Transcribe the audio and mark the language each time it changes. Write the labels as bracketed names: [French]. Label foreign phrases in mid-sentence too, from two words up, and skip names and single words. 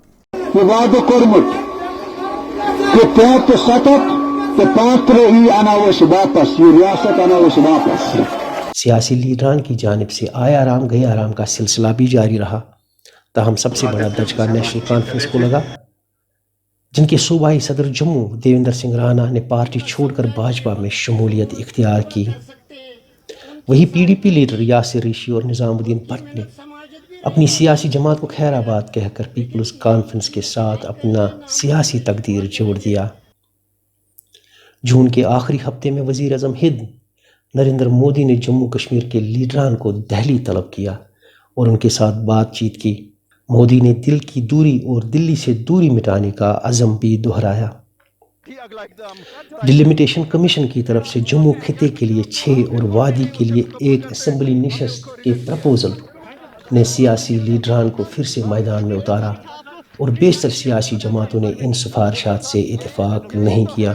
[Urdu] سیاسی لیڈران کی جانب سے آیا رام گیا رام کا سلسلہ بھی جاری رہا، تاہم سب سے بڑا دھچکا نیشنل کانفرنس کو لگا، جن کے صوبائی صدر جموں دیویندر سنگھ رانا نے پارٹی چھوڑ کر بھاجپا میں شمولیت اختیار کی۔ وہی پی ڈی پی لیڈر یاسر ریشی اور نظام الدین بٹ نے اپنی سیاسی جماعت کو خیر آباد کہہ کر پیپلز کانفرنس کے ساتھ اپنا سیاسی تقدیر جوڑ دیا۔ جون کے آخری ہفتے میں وزیر اعظم ہند نریندر مودی نے جموں کشمیر کے لیڈران کو دہلی طلب کیا اور ان کے ساتھ بات چیت کی۔ مودی نے دل کی دوری اور دلی سے دوری مٹانے کا عزم بھی دہرایا۔ ڈیلیمیٹیشن کمیشن کی طرف سے جموں خطے کے لیے 6 اور وادی کے لیے 1 اسمبلی نشست کے پرپوزل نے سیاسی لیڈران کو پھر سے میدان میں اتارا اور بیشتر سیاسی جماعتوں نے ان سفارشات سے اتفاق نہیں کیا۔